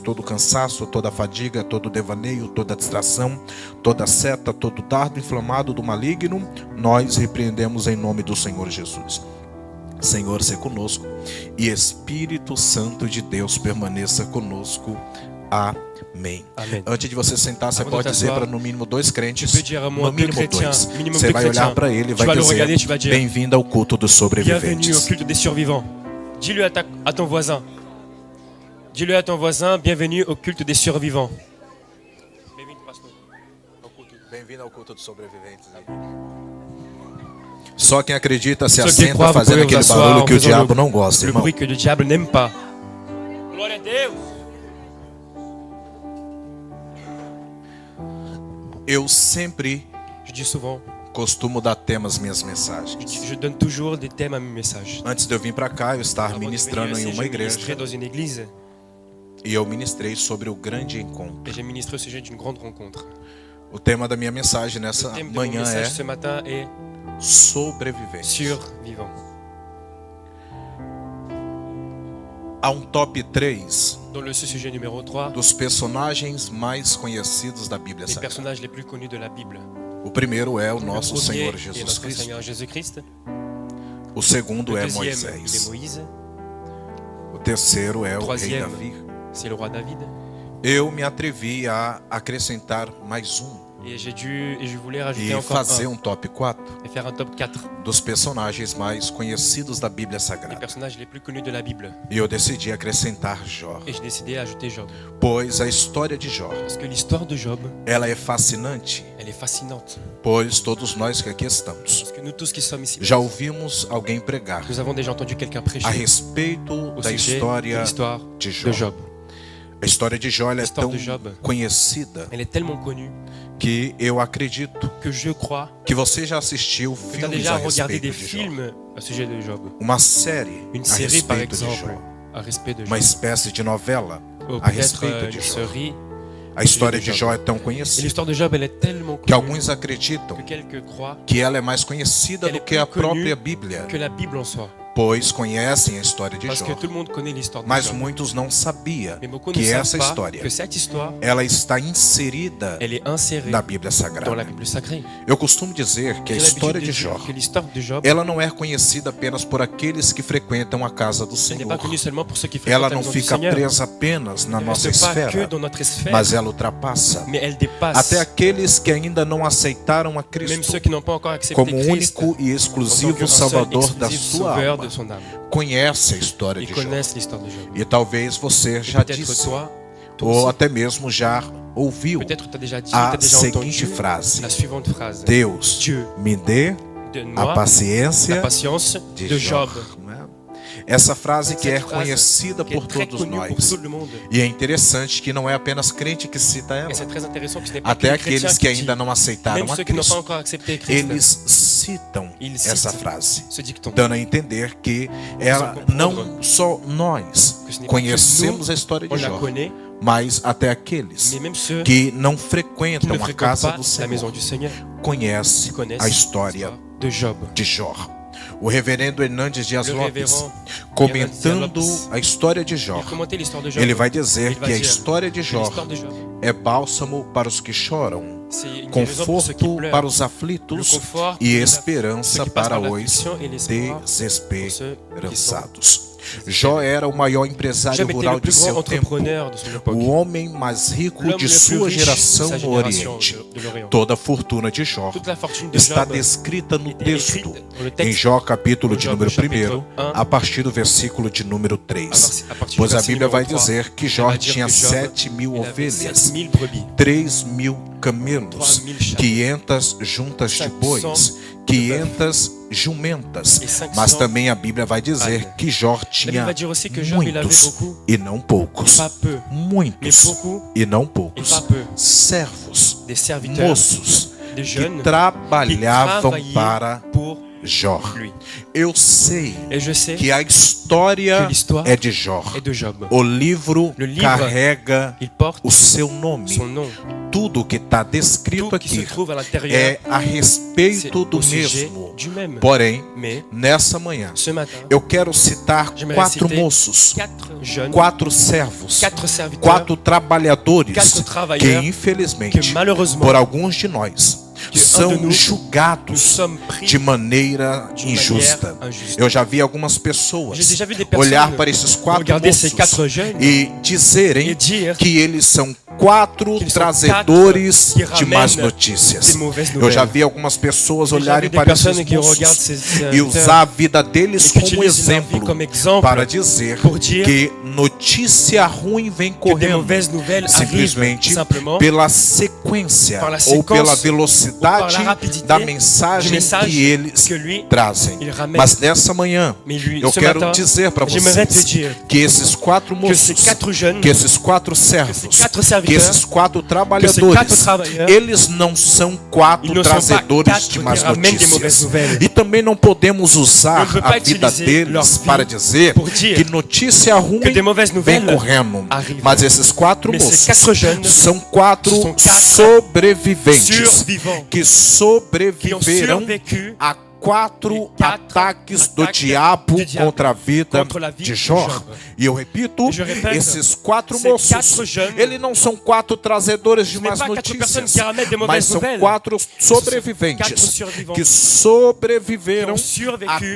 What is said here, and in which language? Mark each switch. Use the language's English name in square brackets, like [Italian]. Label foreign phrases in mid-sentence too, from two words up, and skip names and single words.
[Portuguese] Todo cansaço, toda fadiga, todo devaneio, toda distração, toda seta, todo dardo inflamado do maligno, nós repreendemos em nome do Senhor Jesus. Senhor, seja conosco e Espírito Santo de Deus permaneça conosco Amém. Amen. Antes de você sentar, você [French] Avant de [Portuguese] pode dizer [French] t'asseoir, [Portuguese] para no mínimo 2 crentes, [French] tu peux dire à moi [Portuguese] no mínimo [French] deux chrétiens, [Portuguese] 2. [French] minimum [Portuguese] Você [French] deux [Portuguese] vai olhar [French] chrétiens. [Portuguese] para ele e [French] Tu [Portuguese] vai [French] vas le [Portuguese] dizer: [French] regarder, tu vas dire, [Portuguese] bem-vindo ao culto dos [French] bienvenue au [Portuguese] sobreviventes. [French] culte des survivants. Dis-le à ton voisin. Dis-le à ton voisin, bienvenue au culte des survivants. [Portuguese] Bem-vindo, pastor, ao culto. Bem-vindo ao culto dos sobreviventes. Só quem acredita se [French] Ceux qui [Portuguese] assenta [French] croient, vous [Portuguese] fazendo [French] pouvez [Portuguese] aquele [French] vous asseoir [Portuguese] barulho [French] en [Portuguese] que o [French] faisant [Portuguese] diabo não gosta, [French] le [Portuguese] irmão. [French] bruit que le diable n'aime pas. [Portuguese] Glória a Deus. Eu sempre [French] Je dis souvent, [Portuguese] costumo dar tema às minhas mensagens. [French] je donne toujours des thèmes à mes messages. [Portuguese] Antes de eu vir para cá, eu estava [French] Avant de [Portuguese] ministrando [French] venir [Portuguese] em [French] ici, [Portuguese] uma [French] je ministrais [Portuguese] igreja [French] dans une église [Portuguese] e eu ministrei sobre o grande encontro. [French] et j'ai ministré au sujet d'une grande rencontre. [Portuguese] O tema da minha mensagem nessa [French] Le thème de mon [Portuguese] manhã [French] message [Portuguese] é [French] ce matin est [Portuguese] sobrevivente. [French] survivant. [Portuguese] Há um top 3 [French] Dans le sujet numéro 3, [Portuguese] dos personagens mais conhecidos da Bíblia [French] les [Portuguese] Sagrada. [French] personnages les plus connus de la Bible. [Portuguese] O primeiro é o [French] Le [Portuguese] nosso [French] premier [Portuguese] Senhor [French] est [Portuguese] Jesus [French] notre [Portuguese] Cristo. [French] Seigneur Jésus-Christ. [Portuguese] O segundo [French] Le [Portuguese] é [French] deuxième, il est [Portuguese] Moisés. [French] Moïse. [Portuguese] O terceiro é o rei [French] Troisième, [Portuguese] Davi. [French] c'est le roi David. [Portuguese] Eu me atrevi a acrescentar mais um [French] Et je voulais rajouter [Portuguese] e [French] encore [Portuguese] fazer [French] un [Portuguese] um top 4 [French] et faire un top 4 [Portuguese] dos personagens mais conhecidos da Bíblia [French] des [Portuguese] Sagrada. [French] personnages les plus connus de la Bible. [Portuguese] E eu decidi acrescentar Jó, [French] Et j'ai décidé d'ajouter Job. [Portuguese] pois a história de Jó, [French] Parce que l'histoire de Job, [Portuguese] ela é fascinante, [French] elle est fascinante. [Portuguese] pois todos nós que aqui estamos [French] Parce que nous tous qui sommes ici, [Portuguese] já ouvimos alguém pregar [French] nous avons déjà entendu quelqu'un [Portuguese] a [French] prêcher [Portuguese] respeito [French] au [Portuguese] da [French] sujet de [Portuguese] história [French] l'histoire [Portuguese] de [French] de [Portuguese] Jó. [French] Job. [Portuguese] A história de Jó ela é História tão [French] de Job. [Portuguese] conhecida [French] Elle est tellement connue [Portuguese] que eu acredito [French] que je crois [Portuguese] que você já assistiu [French] que tu as [Portuguese] filmes [French] déjà [Portuguese] a [French] regardé [Portuguese] respeito [French] des [Portuguese] de Jó. [French] films au sujet de Job. [Portuguese] Uma série [French] Une [Portuguese] a [French] série, par [Portuguese] respeito de [French] exemple, [Portuguese] Jó. [French] à respect de Job. [Portuguese] Uma espécie de novela [French] Ou [Portuguese] a [French] peut-être [Portuguese] respeito de [French] une [Portuguese] Jó. [French] série. [Portuguese] A história de de Jó. Jó é tão [French] Et [Portuguese] conhecida [French] l'histoire de Job, elle est tellement [Portuguese] que [French] connue [Portuguese] alguns acreditam [French] que quelques croient [Portuguese] que ela é mais conhecida Ela do é que a [French] plus connue [Portuguese] própria Bíblia, [French] que la Bible en soi. [Portuguese] pois conhecem a história de [French] Parce [Portuguese] Jó. [French] que tout le monde connaît l'histoire de [Portuguese] Mas [French] Job. [Portuguese] muitos não sabiam [French] Mais beaucoup ne [Portuguese] que [French] savent [Portuguese] essa [French] pas [Portuguese] história [French] que cette histoire, [Portuguese] ela está inserida [French] elle est insérée [Portuguese] na Bíblia [French] dans la [Portuguese] Sagrada. [French] Bible sacrée. [Portuguese] Eu costumo dizer que a [French] J'ai [Portuguese] história [French] l'habitude [Portuguese] de [French] de [Portuguese] Jó [French] dire que l'histoire de Job, [Portuguese] ela não é conhecida apenas por aqueles que frequentam a casa do [French] elle n'est [Portuguese] Senhor. [French] pas connue seulement pour ceux qui fréquentent [Portuguese] Ela [French] la [Portuguese] não [French] maison du [Portuguese] fica [French] Seigneur. [Portuguese] presa apenas na [French] Elle ne [Portuguese] nossa [French] reste pas que [Portuguese] esfera, [French] dans notre sphère, [Portuguese] mas ela ultrapassa [French] mais elle dépasse [Portuguese] até aqueles que ainda não aceitaram a [French] même [Portuguese] Cristo [French] ceux qui n'ont pas encore accepté [Portuguese] como [French] Christ [Portuguese] único e [French] en tant [Portuguese] exclusivo [French] que seul [Portuguese] Salvador da [French] exclusif [Portuguese] sua [French] sauveur [Portuguese] alma. [French] de son âme. [Portuguese] Conhece a história [French] Ils [Portuguese] de Jó. [French] connaissent l'histoire de Job. [Portuguese] E talvez você [French] Et [Portuguese] já [French] peut-être [Portuguese] disse, [French] toi [Portuguese] ou [French] aussi, [Portuguese] até mesmo já ouviu [French] peut-être tu as déjà dit, [Portuguese] a [French] tu as déjà [Portuguese] seguinte [French] entendu [Portuguese] frase: [French] la suivante phrase. [Portuguese] Deus [French] Dieu, [Portuguese] me dê a [French] donne-moi la [Portuguese] paciência [French] patience [Portuguese] de [French] de [Portuguese] Jó. [French] Job. [Portuguese] Não é? Essa frase que é [French] Cette phrase [Portuguese] conhecida [French] qui est [Portuguese] por [French] très [Portuguese] todos [French] connue pour [Portuguese] nós. [French] tout le monde. [Portuguese] E é interessante que não é apenas crente que cita ela. [French] Et c'est très intéressant que ce n'est pas [Portuguese] Até [French] que les chrétiens [Portuguese] aqueles que [French] qui disent, [Portuguese] ainda não aceitaram [French] même [Portuguese] a [French] ceux qui n'ont pas [Portuguese] Cristo, [French] encore accepté Christ, [Portuguese] eles citam [French] Ils [Portuguese] essa [French] citent [Portuguese] frase, [French] ce dicton. [Portuguese] dando a entender que ela não só nós [French] Que ce n'est pas [Portuguese] conhecemos [French] que [Portuguese] a história [French] On [Portuguese] de [French] la [Portuguese] Jó, [French] connaît, [Portuguese] mas até aqueles [French] mais même ceux [Portuguese] que não [French] qui [Portuguese] frequentam [French] ne [Portuguese] a [French] fréquentent [Portuguese] casa [French] pas [Portuguese] do [French] la maison [Portuguese] Senhor [French] du Seigneur [Portuguese] conhecem [French] connaissent [Portuguese] a história [French] l'histoire de Job. [Portuguese] de Jó. O reverendo Hernandes Dias [French] Le [Portuguese] Lopes, [French] révérend [Portuguese] comentando [French] Hernandes Dias [Portuguese] a história de Jó, [French] Il a commenté l'histoire de Job. [Portuguese] ele vai dizer [French] Il va [Portuguese] que a [French] dire [Portuguese] história de [French] que [Portuguese] Jó [French] l'histoire de Job, [Portuguese] é bálsamo para os que choram, [French] c'est une guérison pour ceux qui [Portuguese] conforto [French] pleurent, [Portuguese] para os [French] le [Portuguese] aflitos [French] confort pour [Portuguese] e [French] ceux [Portuguese] esperança [French] qui passent [Portuguese] para [French] par [Portuguese] os [French] l'affliction et l'espoir pour ceux qui sont [Portuguese] desesperançados. Jó era o maior empresário [French] Job était [Portuguese] rural [French] le [Portuguese] de [French] plus grand [Portuguese] seu tempo, [French] entrepreneur de son époque. [Portuguese] o homem mais rico [French] L'homme [Portuguese] de [French] le plus [Portuguese] sua [French] riche [Portuguese] geração [French] de sa [Portuguese] no [French] génération [Portuguese] Oriente. [French] de l'Orient. [Portuguese] Toda a fortuna de Jó [French] Toute la fortune de [Portuguese] está [French] Job [Portuguese] descrita no [French] est [Portuguese] texto, [French] écrite dans le [Portuguese] em [French] texte [Portuguese] Jó capítulo [French] de [Portuguese] de [French] Job, [Portuguese] número [French] chapitre [Portuguese] 1, [French] 1, [Portuguese] a partir do versículo de número 3. [French] à partir du [Portuguese] Pois a [French] verset [Portuguese] Bíblia vai [French] numéro 3, [Portuguese] dizer que [French] elle [Portuguese] Jó [French] va dire [Portuguese] tinha [French] que Job, [Portuguese] 7 mil [French] il avait [Portuguese] ovelhas, [French] 7000 brebis, [Portuguese] 3 mil camelos, [French] 3000 chameaux, [Portuguese] 500 juntas de [French] 500 [Portuguese] bois, 500 jumentas. [French] et 500 [Portuguese] Mas também a Bíblia vai dizer [French] ânes. [Portuguese] que Jó [French] La Bible [Portuguese] tinha [French] va dire aussi que Job, il avait [Portuguese] muitos [French] beaucoup, [Portuguese] e não poucos. [French] pas peu, mais [Portuguese] Muitos [French] beaucoup, [Portuguese] e não [French] et [Portuguese] poucos. [French] pas peu, [Portuguese] Servos, [French] des serviteurs, [Portuguese] moços [French] des [Portuguese] que [French] jeunes qui [Portuguese] trabalhavam [French] travaillaient [Portuguese] para [French] pour [Portuguese] Jó. [French] lui. [Portuguese] Eu sei [French] Et je sais [Portuguese] que a história [French] que l'histoire [Portuguese] é de Jó. [French] est de Job. [Portuguese] O livro [French] Le livre, [Portuguese] carrega [French] Il porte [Portuguese] o seu nome. [French] son nom. [Portuguese] Tudo que está descrito [French] Tout qui se [Portuguese] aqui [French] trouve à l'intérieur, [Portuguese] é a [French] c'est [Portuguese] respeito do [French] au sujet [Portuguese] mesmo. [French] du même. [Portuguese] Porém, [French] Mais [Portuguese] nessa manhã, [French] ce matin, [Portuguese] eu quero citar [French] j'aimerais [Portuguese] 4 [French] citer [Portuguese] moços, [French] 4 jeunes, [Portuguese] 4 servos, [French] 4 serviteurs [Portuguese] 4 trabalhadores [French] 4 [Portuguese] que, [French] travailleurs [Portuguese] infelizmente, [French] que malheureusement, [Portuguese] por alguns de nós, [French] que [Portuguese] são [French] un de nous, nous [Portuguese] julgados [French] sommes pris [Portuguese] de maneira [French] d'une [Portuguese] injusta. [French] manière injuste. [Portuguese] Eu já vi algumas pessoas [French] J'ai déjà vu des personnes [Portuguese] olhar para esses quatro [French] regarder ces quatre [Portuguese] moços [French] jeunes [Portuguese] e dizerem [French] et dire [Portuguese] que eles são quatro [French] qu'ils sont [Portuguese] trazedores [French] quatre qui [Portuguese] de más [French] ramènent [Portuguese] notícias. [French] des mauvaises [Portuguese] Eu já [French] nouvelles. [Portuguese] vi algumas pessoas [French] J'ai [Portuguese] olharem [French] vu des [Portuguese] para esses [French] personnes qui regardent [Portuguese] moços [French] ces [Portuguese] e [French] serviteurs [Portuguese] usar a vida deles [French] et qui [Portuguese] como [French] utilisent leur vie [Portuguese] exemplo [French] comme exemple [Portuguese] para dizer [French] pour dire [Portuguese] que notícia ruim vem [French] que des [Portuguese] correndo [French] mauvaises nouvelles arrivent [Portuguese] simplesmente [French] simplement [Portuguese] pela sequência [French] par la [Portuguese] ou pela [French] séquence, [Portuguese] velocidade [French] ou par la rapidité [Portuguese] da [French] du [Portuguese] mensagem [French] message [Portuguese] que eles [French] que lui, [Portuguese] trazem. [French] il ramène. [Portuguese] Mas nessa manhã [French] Mais lui, [Portuguese] eu [French] ce [Portuguese] quero [French] matin, [Portuguese] dizer para [French] j'aimerais te [Portuguese] vocês [French] dire [Portuguese] que esses quatro [French] que ces [Portuguese] moços, [French] quatre jeunes, [Portuguese] que esses quatro servos, [French] quatre [Portuguese] que [French] serviteurs, [Portuguese] esses quatro [French] que ces [Portuguese] trabalhadores, [French] quatre travailleurs, [Portuguese] eles não são quatro [French] ils ne sont pas [Portuguese] trazedores [French] quatre [Portuguese] de más [French] qui ramènent des mauvaises [Portuguese] notícias. [French] nouvelles. [Portuguese] E também não podemos usar [French] On ne peut [Portuguese] a [French] pas [Portuguese] vida [French] utiliser leur [Portuguese] deles [French] vie [Portuguese] para dizer [French] pour dire [Portuguese] que notícia ruim [French] que des mauvaises [Portuguese] vem [French] nouvelles [Portuguese] correndo. [French] arrivent. [Portuguese] Mas esses quatro [French] Mais ces [Portuguese] moços [French] quatre jeunes [Portuguese] são quatro [French] sont quatre [Portuguese] sobreviventes [French] survivants [Portuguese] que [French] qui ont [Portuguese] sobreviveram [French] survécu [Portuguese] a quatro [French] les quatre [Portuguese] ataques do [French] ataques [Portuguese] diabo [French] du diabo [Portuguese] contra a vida [French] contre la vie [Portuguese] de [French] de [Portuguese] Jó. [French] Job. [Portuguese] E eu repito, [French] Et je répète, [Portuguese] esses quatro [French] ces [Portuguese] moços, [French] quatre jeunes, [Portuguese] eles não são quatro trazedores de [French] ce n'est [Portuguese] más [French] pas quatre personnes [Portuguese] notícias, [French] qui ramènent des [Portuguese] mas [French] mauvaises [Portuguese] são [French] nouvelles. [Portuguese] quatro [French] quatre [Portuguese] sobreviventes [French] survivants [Portuguese] que sobreviveram [French] qui ont survécu